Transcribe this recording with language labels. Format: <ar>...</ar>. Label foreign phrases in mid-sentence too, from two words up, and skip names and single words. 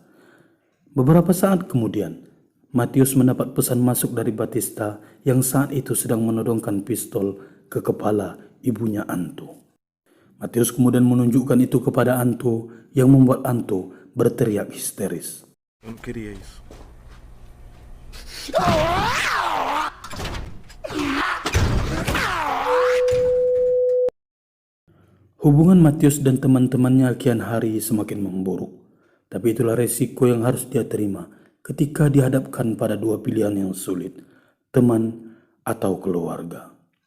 <id>Beberapa saat kemudian, Matius mendapat pesan masuk dari Batista yang saat itu sedang menodongkan pistol ke kepala ibunya Anto. Matius kemudian menunjukkan itu kepada Anto yang membuat Anto berteriak histeris.</id> <pt>Eu não queria isso.</pt> <id>Hubungan Matius dan teman-temannya kian hari semakin memburuk. Tapi itulah resiko yang harus dia terima ketika dihadapkan pada 2 pilihan yang sulit, teman atau keluarga.</id>